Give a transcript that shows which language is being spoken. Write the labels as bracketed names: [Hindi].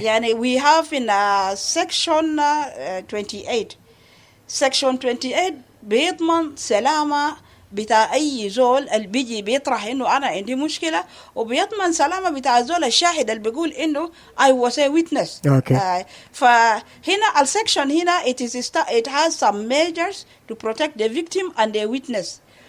[English] يعني we have in section 28. [Arabic] section 28 بيضمن سلامة بتاع أي زول اللي بيجي بيطرح إنه أنا عندي مشكلة، وبيضمن سلامة بتاع زول الشاهد اللي بيقول إنه [English] I was a witness. Okay. [Arabic] فهنا السكشن هنا [English] it has some measures to protect the victim and the witness.